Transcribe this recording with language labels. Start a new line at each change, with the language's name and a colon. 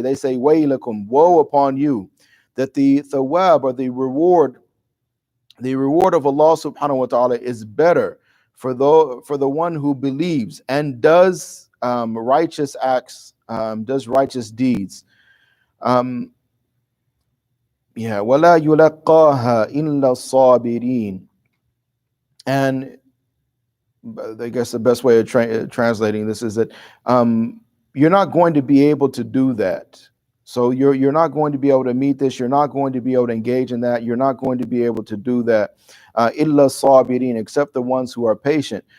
English: They say waylakum, woe upon you, that the thawab or the reward The reward of Allah subhanahu wa ta'ala is better for the one who believes and does righteous acts, does righteous deeds.
Arabic: Um, yeah, وَلَا يُلَقَّاهَا إِلَّا الصَّابِرِينَ.
English: And I guess the best way of translating this is that um, you're not going to be able to do that. So you're not going to be able to meet this. You're not going to be able to engage in that. You're not going to be able to do that. Illa sabirin, except the ones who are patient.